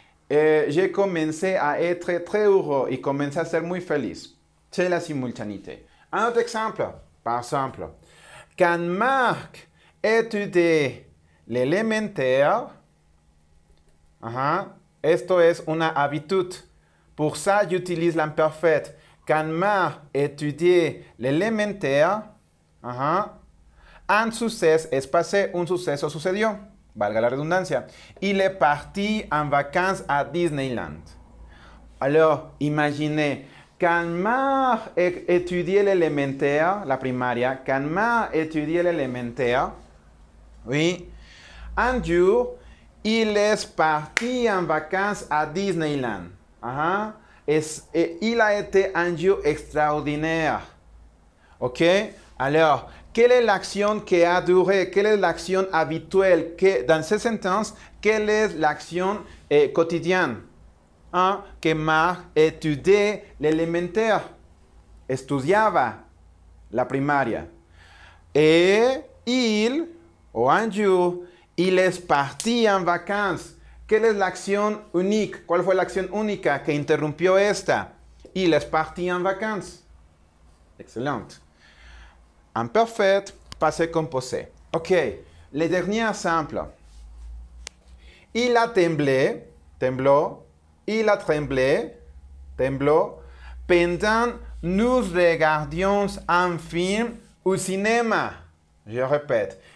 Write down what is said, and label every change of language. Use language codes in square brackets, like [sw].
[fr] J'ai commencé à être très heureux et commencé à être [es] muy feliz. [fr] C'est la simultanéité. Un autre exemple, par exemple, quand Marc étudiait l'élémentaire, [es] esto es una [fr] habitude. Pour ça, j'utilise l'imparfait. Quand Marc étudiait l'élémentaire, un suceso es passé, [es] un suceso sucedió. Valga la redundancia. [fr] Il est parti en vacances à Disneyland. Alors, imaginez, quand Marc étudiait l'élémentaire, [es] la primaria, [fr] quand Marc étudiait l'élémentaire, oui, un jour, il est parti en vacances à Disneyland. Il a été un jour extraordinaire. Ok? Alors, quelle est l'action qui a duré? Quelle est l'action habituelle? Dans ces sentences, quelle est l'action quotidienne? Que Marc étudiait l'élémentaire. [es] Estudiaba la primaria. [fr] Et il, ou un jour, il est parti en vacances. [es] ¿Qué es la acción única? ¿Cuál fue la acción única que interrumpió esta? [fr] Il est parti en vacances. Excellent. Imparfait, passé composé. Ok, le dernier exemple. Il a temblé, tembló. Il a tremblé, tembló. Pendant nous regardions un film au cinéma. Je répète.